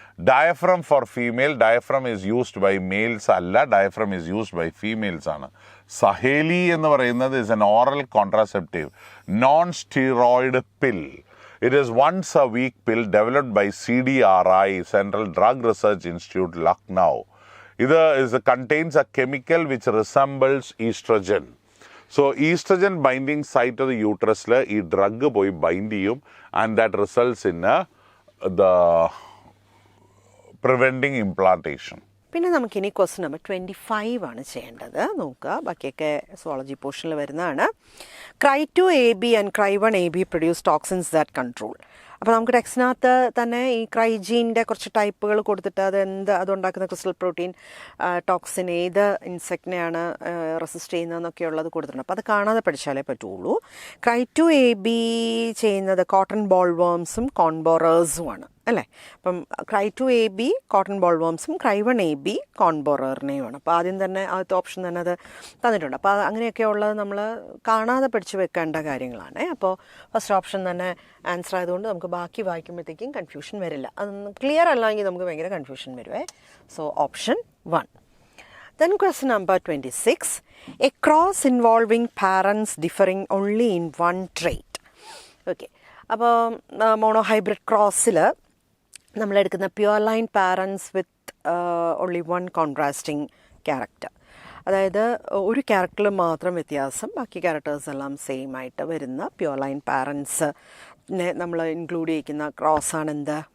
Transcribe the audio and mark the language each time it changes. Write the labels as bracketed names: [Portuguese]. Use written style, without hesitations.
[English] Diaphragm for female, diaphragm is used by males [Malayalam] alla, [English] diaphragm is used by females [Malayalam] ആണ്. [English] Saheli [Malayalam] എന്ന് പറയുന്നത് [English] is an oral contraceptive, non-steroid pill. It is once a week pill developed by CDRI, Central Drug Research Institute, Lucknow. It contains a chemical which resembles estrogen. So estrogen binding site of the യൂട്രസിൽ [Malayalam] ഈ drug പോയി bind ചെയ്യും, [English] And that results in the preventing implantation. [Malayalam] പിന്നെ നമുക്കിനി question number 25 ആണ് ചെയ്യേണ്ടത്. നോക്കുക, ബാക്കിയൊക്കെ zoology പോർഷനിൽ വരുന്നതാണ്. [English] Cry2AB and Cry1AB produce toxins that control. [Malayalam] അപ്പോൾ നമുക്ക് ടെക്സ്റ്റിനകത്ത് തന്നെ ഈ ക്രൈജീൻ്റെ കുറച്ച് ടൈപ്പുകൾ കൊടുത്തിട്ട് അതുണ്ടാക്കുന്ന ക്രിസ്റ്റൽ പ്രോട്ടീൻ ടോക്സിൻ ഏത് ഇൻസെക്റ്റിനെയാണ് റെസിസ്റ്റ് ചെയ്യുന്നതെന്നൊക്കെ ഉള്ളത് കൊടുത്തിട്ടുണ്ട്. അപ്പോൾ അത് കാണാതെ പഠിച്ചാലേ പറ്റുള്ളൂ. Cry2AB ചെയ്യുന്നത് കോട്ടൺ ബോൾ വേംസും കോൺബോറേഴ്സുമാണ് അല്ലേ? അപ്പം Cry2AB കോട്ടൺ ബോൾ വേംസും, Cry1AB കോൺബോററിനെയുമാണ്. അപ്പോൾ ആദ്യം തന്നെ ആദ്യത്തെ ഓപ്ഷൻ തന്നെ അത് തന്നിട്ടുണ്ട്. അപ്പോൾ അങ്ങനെയൊക്കെ ഉള്ളത് നമ്മൾ കാണാതെ പഠിച്ചു വെക്കേണ്ട കാര്യങ്ങളാണ്. അപ്പോൾ ഫസ്റ്റ് ഓപ്ഷൻ തന്നെ ആൻസർ ആയതുകൊണ്ട് നമുക്ക് ബാക്കി വായിക്കുമ്പോഴത്തേക്കും കൺഫ്യൂഷൻ വരില്ല. അതൊന്നും ക്ലിയർ അല്ലെങ്കിൽ നമുക്ക് ഭയങ്കര കൺഫ്യൂഷൻ വരുവേ. So option 1. [English] Then question number 26. A cross involving parents differing only in one trait. Okay. [Malayalam] അപ്പോൾ മോണോഹൈബ്രിഡ് ക്രോസിൽ നമ്മളെടുക്കുന്ന [English] pure line parents with only one contrasting character, [Malayalam] അതായത് ഒരു ക്യാരക്ടറിൽ മാത്രം വ്യത്യാസം, ബാക്കി ക്യാരക്ടേഴ്സ് എല്ലാം സെയിം ആയിട്ട് വരുന്ന പ്യുവർ ലൈൻ പാരൻസിനെ നമ്മൾ ഇൻക്ലൂഡ് ചെയ്യിക്കുന്ന ക്രോസാണ് എന്ത്?